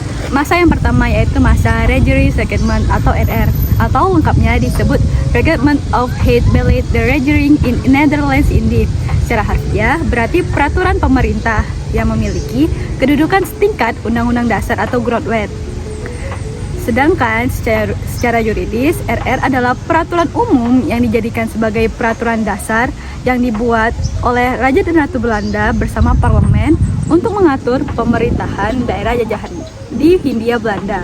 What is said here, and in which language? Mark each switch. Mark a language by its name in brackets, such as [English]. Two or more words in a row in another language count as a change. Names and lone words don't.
[Indonesian] Masa yang pertama yaitu masa Regenering atau RR, atau lengkapnya disebut Reglement of Het Beleid de Regering in Netherlands Indie. Secara harfiah berarti peraturan pemerintah yang memiliki kedudukan setingkat Undang-Undang Dasar atau Grondwet. Sedangkan secara yuridis, RR adalah peraturan umum yang dijadikan sebagai peraturan dasar yang dibuat oleh Raja dan Ratu Belanda bersama parlemen untuk mengatur pemerintahan daerah jajahan di Hindia Belanda.